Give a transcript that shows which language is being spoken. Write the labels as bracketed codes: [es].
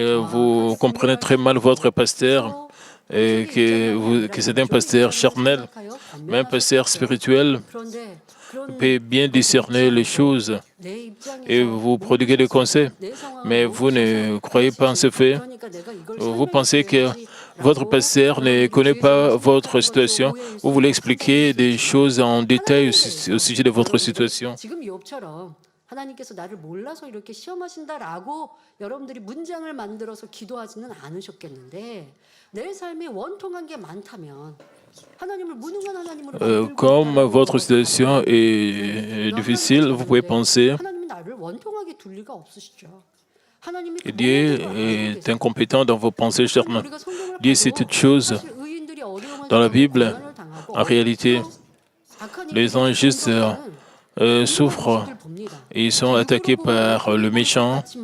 [fr] Vous comprenez très mal votre pasteur, que c'est un pasteur charnel, mais un pasteur spirituel peut bien discerner les choses et vous prodiguer des conseils, mais vous ne croyez pas en ce fait. Vous pensez que votre pasteur ne connaît pas votre situation. Vous voulez expliquer des choses en détail au sujet de votre situation. [ko] 하나님께서 나를 몰라서 이렇게 시험하신다라고 여러분들이 문장을 만들어서 기도하지는 않으셨겠는데 내 삶에 원통한 게 많다면 하나님을 무능한 하나님으로 [fr] comme votre situation est difficile, vous pouvez penser [ko] 하나님이 나를 원통하게 둘 리가 없으시죠. [fr] Dieu est incompétent dans vos pensées charnelles. Dieu c'est toute chose. Dans la Bible, en réalité, les injustes souffrent et ils sont attaqués par le méchant.